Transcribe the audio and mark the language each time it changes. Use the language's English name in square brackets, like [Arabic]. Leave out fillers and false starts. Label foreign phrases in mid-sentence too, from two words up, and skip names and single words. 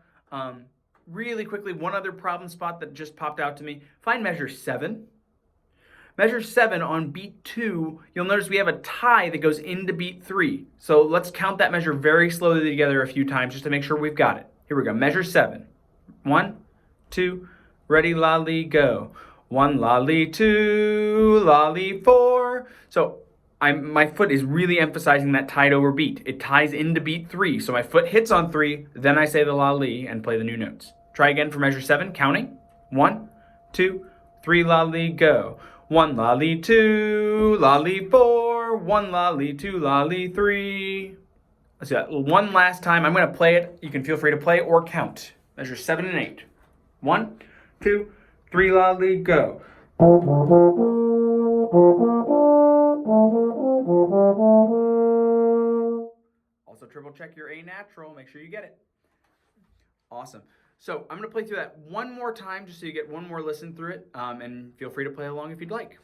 [English] Really quickly, one other problem spot that just popped out to me. Find measure 7. Measure 7 on beat 2, you'll notice we have a tie that goes into beat 3. So let's count that measure very slowly together a few times just to make sure we've got it. Here we go, measure 7. 1, 2, ready, la-li, go. 1, la-li, 2, la-li, 4. So my foot is really emphasizing that tied over beat. It ties into beat 3. So my foot hits on 3, then I say the la-li and play the new notes. Try again for measure 7, counting. 1, 2, 3, la-li, go. 1, la-li, 2, la-li, 4. 1, la-li, 2, la-li, 3. Let's do that one last time. I'm going to play it. You can feel free to play or count. Measure 7 and 8. 1, 2, 3, la-li, go. Also triple check your A natural, make sure you get it. Awesome. So I'm going to play through that one more time just so you get one more listen through it, and feel free to play along if you'd like.